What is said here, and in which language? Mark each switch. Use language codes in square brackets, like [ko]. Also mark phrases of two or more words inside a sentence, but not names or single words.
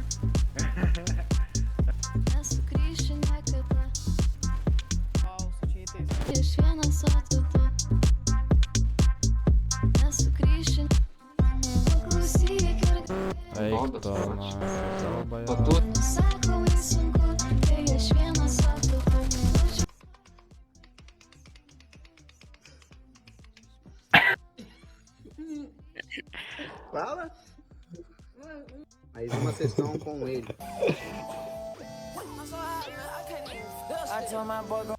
[lt] Nesugrįšiu niekada. Iš vienas, o tu. Nesugrįšiu. Paklausyk ir Eik tu, na, nenusakomai sunku, kai aš vienas, o tu. [pt] Fala? Aí uma sessão com ele.